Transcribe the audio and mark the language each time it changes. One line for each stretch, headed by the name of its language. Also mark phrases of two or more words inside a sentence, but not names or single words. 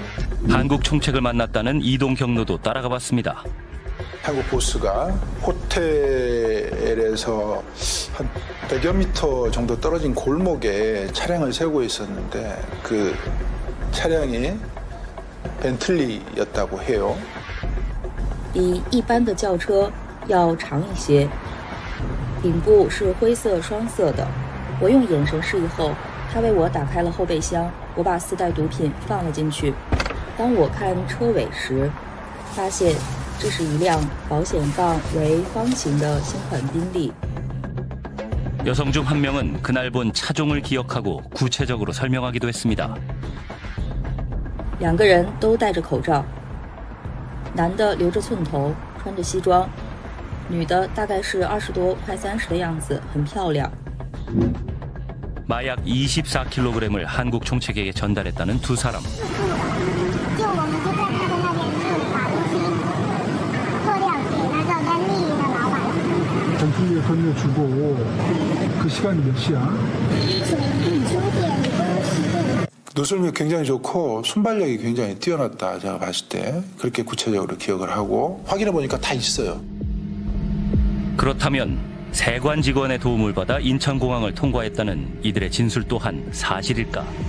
Korean: 한국 총책을 만났다는 이동 경로도 따라가 봤습니다. 한국 보스가 호텔에서 한 100여 미터 정도 떨어진 골목에 차량을 세우고 있었는데 그 차량이 벤틀리였다고 해요.
Chinese: 比一般的轿车要长一些顶部是灰色双色的我用眼神示意后他为我打开了后备箱我把4袋毒品放了进去当我看车尾时发现这是一辆保险杠为方形的新款宾利
Korean: 여성 중 한 명은 그날 본 차종을 기억하고 구체적으로 설명하기도 했습니다.
Chinese: 2 个人都戴着口罩男的留着寸头穿着西装女的大概是20多快30的样子，很漂亮。
Korean: 마약 24kg을 한국 총책에게 전달했다는 두 사람.
Chinese: 就我们就在他的那边就把东西破掉，给那个甘丽的老板。
Korean: 전투기에 건네주고 그 시간이 몇 시야?
Chinese: 9点多10点。
Korean: 노술미 굉장히 좋고 순발력이 굉장히 뛰어났다 제가 봤을 때 그렇게 구체적으로 기억을 하고 확인해 보니까 다 있어요. 그렇다면 세관 직원의 도움을 받아 인천공항을 통과했다는 이들의 진술 또한 사실일까?